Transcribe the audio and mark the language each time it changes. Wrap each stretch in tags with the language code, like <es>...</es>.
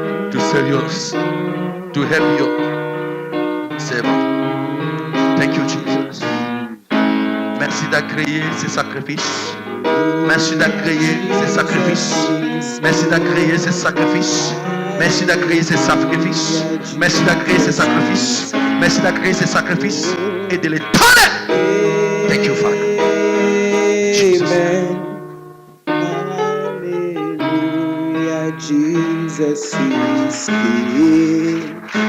<en>To save yours, to help you. Servant. Thank you, Jesus.</en> <fr>Merci d'agréer ces sacrifices. Merci d'agréer ces sacrifices. Merci d'agréer ces sacrifices. Merci d'agréer ces sacrifices. Merci d'agréer ces sacrifices. Merci d'agréer ces sacrifices et de les donner.</fr> <en>Thank you, Father. Jesus. Hallelujah, Jesus is King.</en>